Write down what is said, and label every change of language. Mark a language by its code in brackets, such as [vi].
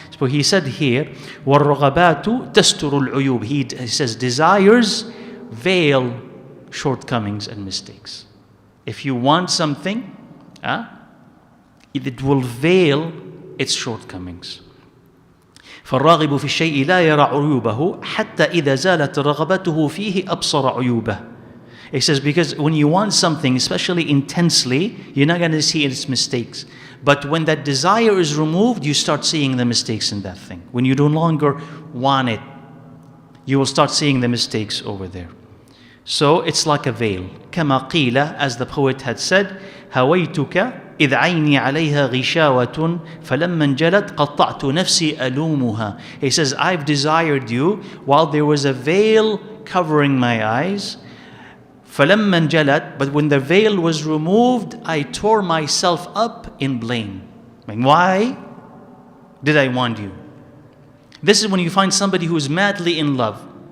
[en] So he said here, [ar] وَالرَّغَبَاتُ تَسْتُرُ الْعُيُوبِ. [en] He says, desires veil shortcomings and mistakes. If you want something, it will veil its shortcomings. [ar] فالراغب في الشيء لا يرى عيوبه حتى إذا زالت رغبته فيه أبصر عيوبه. [en] He says, because when you want something, especially intensely, you're not going to see its mistakes. But when that desire is removed, you start seeing the mistakes in that thing. When you no longer want it, you will start seeing the mistakes over there. So it's like a veil. [ar] كما قيل, [en] as the poet had said, [ar] هويتك إذ عيني عليها غشاوة فلما انجلت قطعت نفسي ألومها. [en] He says, I've desired you while there was a veil covering my eyes. [ar] فلما انجلت, [en] but when the veil was removed, I tore myself up in blame. Like, why did I want you? This is when you find somebody who is madly in love.